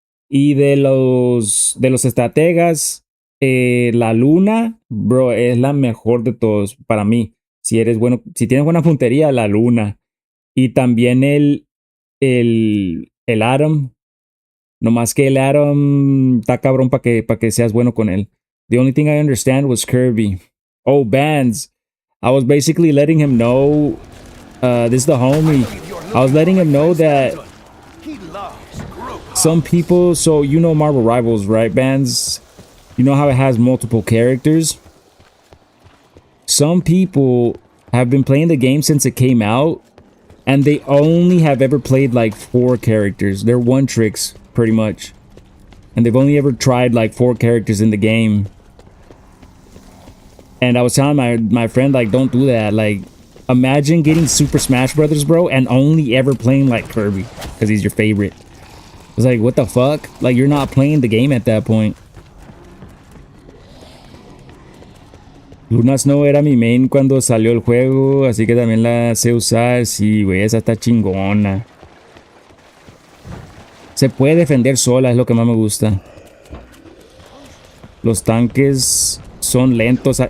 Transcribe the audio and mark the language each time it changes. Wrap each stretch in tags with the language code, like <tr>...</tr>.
<es>Y de los estrategas, la Luna, bro, es la mejor de todos para mí. Si tienes buena puntería, la Luna. Y también el Atom. Nomás que el Atom está cabrón para que seas bueno con él.</es> <en>The only thing I understand was Kirby. Oh, bands. I was basically letting him know. This is the homie. I was letting him know that some people, so you know Marvel Rivals, right, bands? You know how it has multiple characters? Some people have been playing the game since it came out, And they only have ever played like 4 characters. They're one tricks, pretty much. And they've only ever tried like 4 characters in the game. And I was telling my friend, like, don't do that. Like, imagine getting Super Smash Brothers, bro, and only ever playing like Kirby because he's your favorite. It's like, what the fuck? Like, you're not playing the game at that point.</en> <es>Luna Snow era mi main cuando salió el juego, así que también la sé usar. Sí, güey, esa está chingona. Se puede defender sola, es lo que más me gusta. Los tanques son lentos.</es>